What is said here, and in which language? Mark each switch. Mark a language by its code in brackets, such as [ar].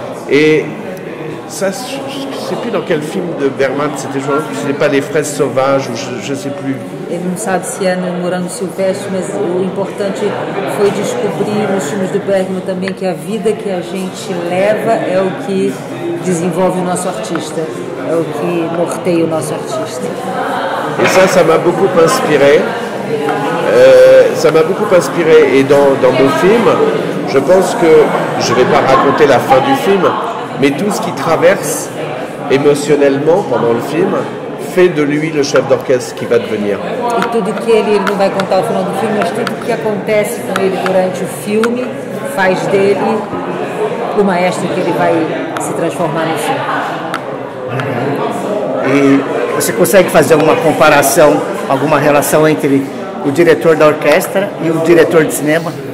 [fr] Et ça, je ne sais plus dans quel film de Bergman c'était, je ne sais pas, Les Fraises Sauvages, ou je ne sais plus. [pt] Ele não sabe se é no Morango Silvestre, mas o importante foi descobrir nos filmes do Bergman também que a vida que a gente leva é o que desenvolve o nosso artista, é o que norteia o nosso artista. [fr] Et ça m'a beaucoup inspiré. Et dans mon film, je pense que, je ne vais pas raconter la fin du film, mais tout ce qui traverse émotionnellement pendant le film fait de lui le chef d'orchestre qui va devenir. [pt] E tudo que ele não vai contar ao final do filme, mas tudo que acontece com ele durante o filme faz dele o maestro que ele vai se transformar no filme. E você consegue fazer alguma comparação, alguma relação entre o diretor da orquestra e o diretor de cinema?